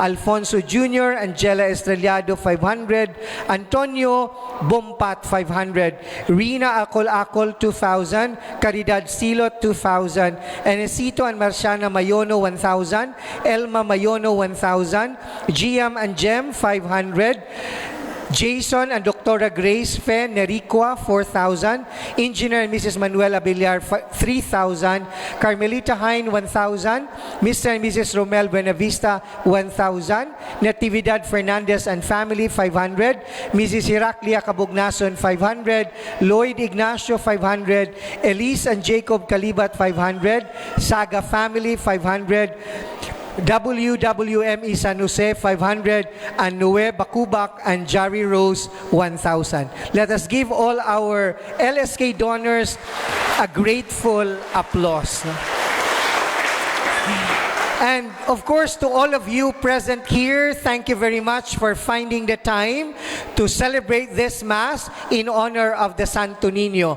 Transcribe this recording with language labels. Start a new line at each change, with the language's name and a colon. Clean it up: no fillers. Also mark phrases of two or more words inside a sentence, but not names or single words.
English: Alfonso Jr., Angela Estrellado, 500. Antonio Bompat, 500. Rina Acol-Acol, 2,000. Caridad Silot, 2,000. Enesito and Marciana Mayono, 1,000. Elma Mayono, 1,000. Giam and Jem, 500. Jason and Dr. Grace Fe Neriqua, 4,000. Engineer and Mrs. Manuela Villar, 3,000. Carmelita Hein, 1,000. Mr. and Mrs. Romel Buenavista, 1,000. Natividad Fernandez and family, 500. Mrs. Heraclia Cabugnason, 500. Lloyd Ignacio, 500. Elise and Jacob Kalibat, 500. Saga family, 500. WWME San Jose, 500, and Noe Bakubak and Jari Rose, 1,000. Let us give all our LSK donors a grateful applause. And of course, to all of you present here, thank you very much for finding the time to celebrate this Mass in honor of the Santo Niño.